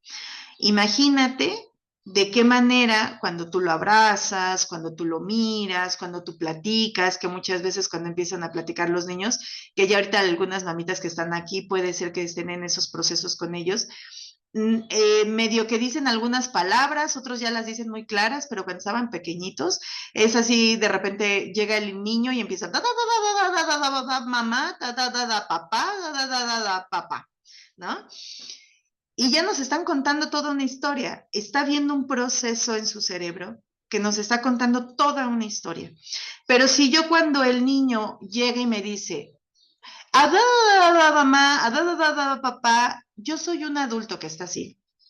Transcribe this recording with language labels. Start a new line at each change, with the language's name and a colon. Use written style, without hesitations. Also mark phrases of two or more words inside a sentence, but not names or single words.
Spanish: Imagínate de qué manera cuando tú lo abrazas, cuando tú lo miras, cuando tú platicas, que muchas veces cuando empiezan a platicar los niños, que ya ahorita algunas mamitas que están aquí puede ser que estén en esos procesos con ellos, medio que dicen algunas palabras, otros ya las dicen muy claras, pero cuando estaban pequeñitos, es así, de repente llega el niño y empieza, da, da, da, da, da, da, da, da, mamá, da, da, da, da, papá, da, da, da, da, da, papá, ¿no? Y ya nos están contando toda una historia. Está viendo un proceso en su cerebro que nos está contando toda una historia. Pero si yo cuando el niño llega y me dice, mamá, papá, yo soy un adulto que está así.